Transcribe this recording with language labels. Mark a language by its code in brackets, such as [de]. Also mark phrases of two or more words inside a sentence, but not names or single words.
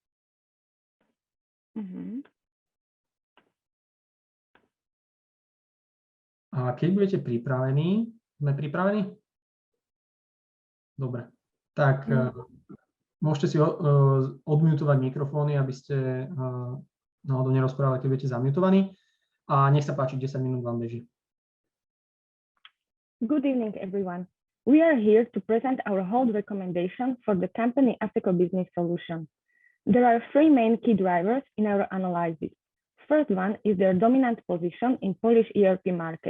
[sk] A keď budete pripravení, sme pripravení? Dobre, tak môžete si odmutovať mikrofóny, aby ste náhodou nerozprávali, keď budete zamutovaní. A nech sa páči, 10 minút vám beží. [en] Good evening, everyone. We are here to present our hold recommendation for the company ASECO Business Solution. There are three main key drivers in our analysis. First one is their dominant position in Polish ERP market.